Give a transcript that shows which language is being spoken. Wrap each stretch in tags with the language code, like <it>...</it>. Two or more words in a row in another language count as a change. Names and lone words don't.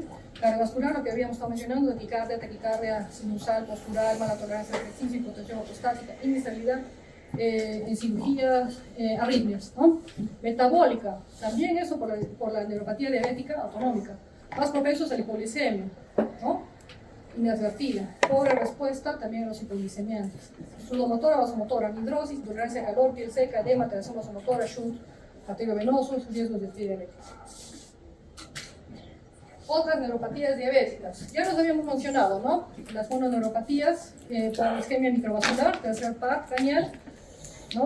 <es>Cardiovascular, lo que habíamos estado mencionando, taquicardia sinusal, postural, mala tolerancia al ejercicio, hipotensión ortostática, inestabilidad en cirugías, arritmias, ¿no? Metabólica, también eso por la neuropatía diabética autonómica. Más propensos a la hipoglicemia, ¿no? Inadvertida. Pobre respuesta también a los hipoglicemiantes. Sudomotora, vasomotora, anhidrosis, intolerancia al calor, piel seca, edema, alteración vasomotora, shunt, arteriovenosos, riesgos de pie diabético. Otras neuropatías diabéticas. Ya los habíamos mencionado, ¿no? Las mononeuropatías por isquemia microvascular, tercer par craneal, ¿no?</es>